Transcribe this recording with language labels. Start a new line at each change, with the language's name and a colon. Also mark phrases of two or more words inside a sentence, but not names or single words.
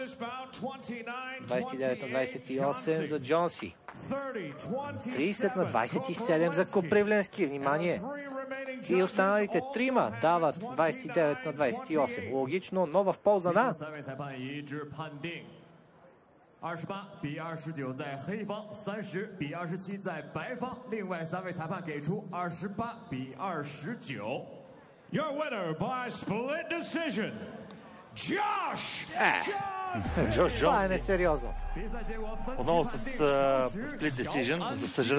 Bulgarian: 29 на 28 за Джонси. 30 на 27 за Копривленски. Внимание! И останалите трима дават 29 на 28. Логично, но в полза на
Chinese: 28-29 在黑方，30-27在白方。另外3位裁判给出28-29。
English: Your winner by split decision, Josh.
Bulgarian: Джош Това е Джонси. несериозно. Отново с
English: split decision,
Bulgarian: за съжаление.